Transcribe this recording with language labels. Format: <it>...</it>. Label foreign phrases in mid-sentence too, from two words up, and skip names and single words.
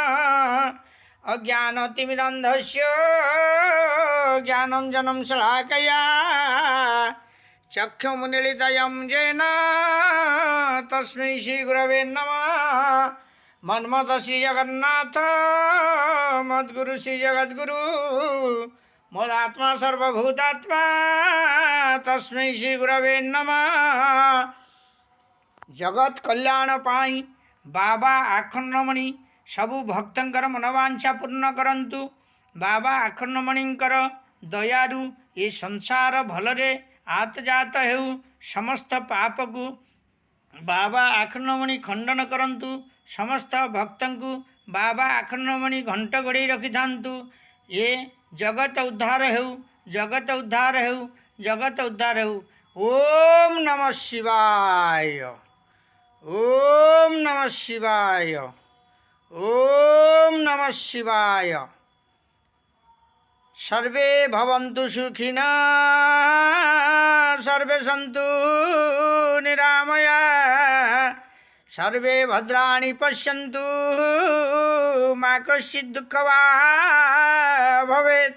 <sa>अज्ञानतिमिरन्धस्य ज्ञानञ्जनं शलाकया चक्षुमुन्मीलितं येन तस्मै श्रीगुरवे नमः। मन्मथ श्रीजगन्नाथ मद्गुरु श्रीजगद्गुरु मोदात्मा सर्वभूतात्मा तस्मै श्रीगुरवे नमः।</sa> <or>ଜଗତ କଲ୍ୟାଣ ପାଇଁ ବାବା ଅଖଣ୍ଡମଣି ସବୁ ଭକ୍ତଙ୍କର ମନବାଞ୍ଛା ପୂର୍ଣ୍ଣ କରନ୍ତୁ। ବାବା ଅଖଣ୍ଡମଣିଙ୍କର ଦୟାରୁ ଏ ସଂସାର ଭଲରେ ଆତଯାତ ହେଉ ସମସ୍ତ ପାପ କୁ ବାବା ଅଖଣ୍ଡମଣି ଖଣ୍ଡନ କରନ୍ତୁ। ସମସ୍ତ ଭକ୍ତଙ୍କୁ ବାବା ଅଖଣ୍ଡମଣି ଘଣ୍ଟ ଘୋଡ଼େ ରଖି ଥାନ୍ତୁ। ଏ ଜଗତ ଉଦ୍ଧାର ହେଉ ଜଗତ ଉଦ୍ଧାର ହେଉ ଜଗତ ଉଦ୍ଧାର ହେଉ।</or> <sa>ओम नमः शिवाय ओम नमः शिवाय ओम नमः शिवाय। सर्वे भवन्तु सुखिनः सर्वे सन्तु निरामयाः सर्वे भद्राणि पश्यन्तु मा कश्चित् दुःखभाग् भवेत्।</sa>